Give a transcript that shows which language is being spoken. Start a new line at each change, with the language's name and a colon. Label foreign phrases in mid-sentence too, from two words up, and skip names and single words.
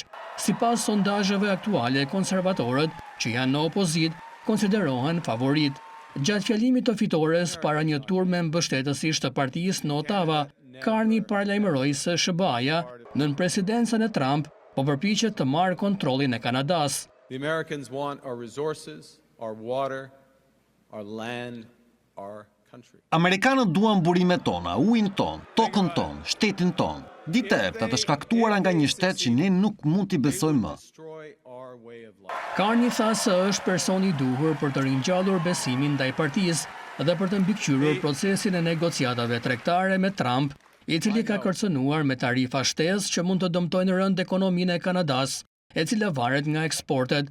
Albanian: Sipas sondazheve aktuale, konservatorët, që janë në opozit, konsiderohen favorit. Gjatë fjalimit të fitores para një turme mbështetësish të partisë në Ottawa, Carney paralajmëroi se SBA-ja nën presidencën e Trump po përpiqet të marrë kontrollin e Kanadas.
English: The Americans want our resources, our water, our land, our country.
Albanian: Amerikanët duan burimet tona, ujin ton, tokën ton, shtetin ton. Ditë e errëta të shkaktuara nga një shtet që ne nuk mund t'i besojmë më. Carney tha se është personi i duhur për të ringjallur besimin ndaj partisë dhe për të mbikëqyrur procesin e negociatave tregtare me Trump, i cili ka kërcënuar me tarifa shtesë që mund të dëmtojnë rënd ekonominë e Kanadas, e cila varet nga eksportet.